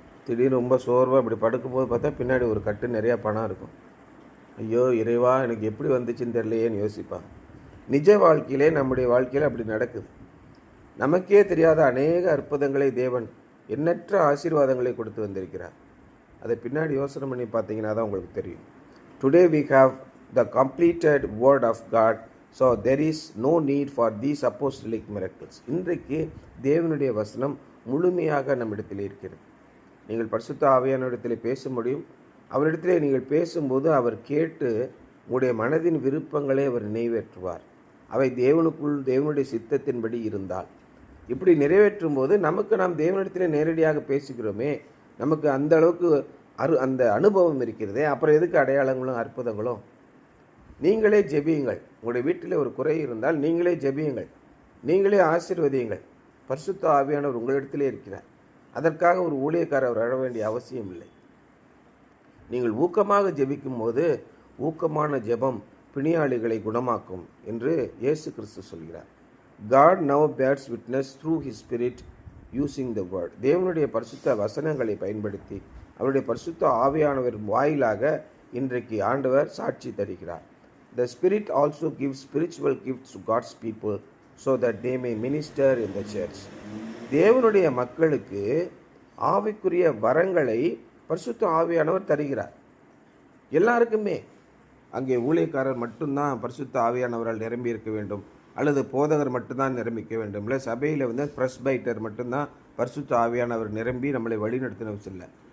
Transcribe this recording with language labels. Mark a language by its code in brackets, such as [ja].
[ta] திடீர்னு ரொம்ப சோர்வாக இப்படி படுக்கும்போது பார்த்தா பின்னாடி ஒரு கட்டு நிறையா பணம் இருக்கும். ஐயோ இறைவா, எனக்கு எப்படி வந்துச்சுன்னு தெரியலையேன்னு யோசிப்பான். நிஜ வாழ்க்கையிலே நம்முடைய வாழ்க்கையில் அப்படி நடக்குது. நமக்கே தெரியாத அநேக அற்புதங்களை தேவன் எண்ணற்ற ஆசீர்வாதங்களை கொடுத்து வந்திருக்கிறார். அதை பின்னாடி யோசனை பண்ணி பார்த்தீங்கன்னா தான் உங்களுக்கு தெரியும். [en] Today we have the completed word of God, so there is no need for these apostolic miracles. [ta] இன்றைக்கு தேவனுடைய வசனம் முழுமையாக நம்மிடத்தில் இருக்கிறது. நீங்கள் பரிசுத்த ஆவியானவரிடத்தில் பேச முடியும். அவரிடத்திலே நீங்கள் பேசும்போது அவர் கேட்டு உங்களுடைய மனதின் விருப்பங்களை அவர் நிறைவேற்றுவார். அவை தேவனுடைய சித்தத்தின்படி இருந்தால். இப்படி நிறைவேற்றும் போது நமக்கு நாம் தேவனிடத்திலே நேரடியாக பேசுகிறோமே, நமக்கு அந்த அளவுக்கு அந்த அனுபவம் இருக்கிறதே, அப்புறம் எதுக்கு அடையாளங்களும் அற்புதங்களும்? நீங்களே ஜெபியுங்கள். உங்களுடைய வீட்டில் ஒரு குறை இருந்தால் நீங்களே ஜெபியுங்கள், நீங்களே ஆசீர்வதியுங்கள். பரிசுத்த ஆவியானவர் உங்களிடத்திலே இருக்கிறார். அதற்காக ஒரு ஊழியக்காரர் வர வேண்டிய அவசியம் இல்லை. நீங்கள் ஊக்கமாக ஜெபிக்கும் போது ஊக்கமான ஜெபம் பிணியாளிகளை குணமாக்கும் என்று இயேசு கிறிஸ்து சொல்கிறார். [en] God now bears witness through his spirit using the word. [ta] தேவனுடைய பரிசுத்த வசனங்களை பயன்படுத்தி அவருடைய பரிசுத்த ஆவியானவர் வாயிலாக இன்றைக்கு ஆண்டவர் சாட்சி தருகிறார். [en] The spirit also gives spiritual gifts to God's people so that they may minister in the church. [ta] தேவனுடைய மக்களுக்கு ஆவிக்குரிய வரங்களை பரிசுத்த ஆவியானவர் தருகிறார். எல்லாருக்குமே. அங்கே ஊழியக்காரர் மட்டும்தான் பரிசுத்த ஆவியானவரால் நிரம்பி இருக்க வேண்டும், அல்லது போதகர் மட்டும்தான் நிரம்பிக்க வேண்டும், இல்லை சபையில் பிரஸ்பைட்டர் மட்டும்தான் பரிசுத்த ஆவியானவர் நிரம்பி நம்மளை வழிநடத்தினவர் இல்லை.